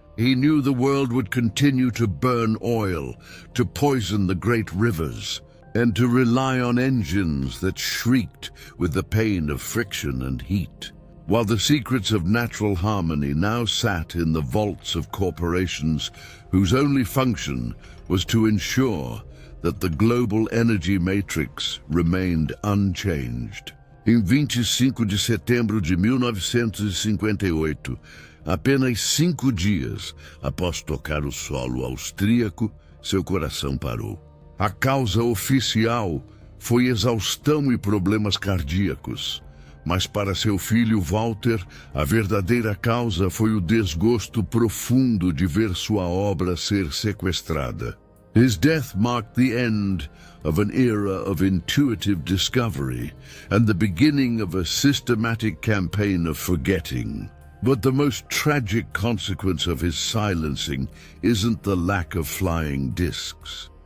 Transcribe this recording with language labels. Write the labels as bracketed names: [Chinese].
[English] He knew the world would continue to burn oil, to poison the great rivers, and to rely on engines that shrieked with the pain of friction and heat. While the secrets of natural harmony now sat in the vaults of corporations whose only function was to ensure that the global energy matrix remained unchanged. [Portuguese] Em 25 de setembro de 1958, apenas 5 dias após tocar o solo austríaco, seu coração parou. A causa oficial foi exaustão e problemas cardíacos, mas para seu filho Walter, a verdadeira causa foi o desgosto profundo de ver sua obra ser sequestrada. [English] His death marked the end of an era of intuitive discovery and the beginning of a systematic campaign of forgetting. But the most tragic consequence of his silencing isn't the lack of flying discs.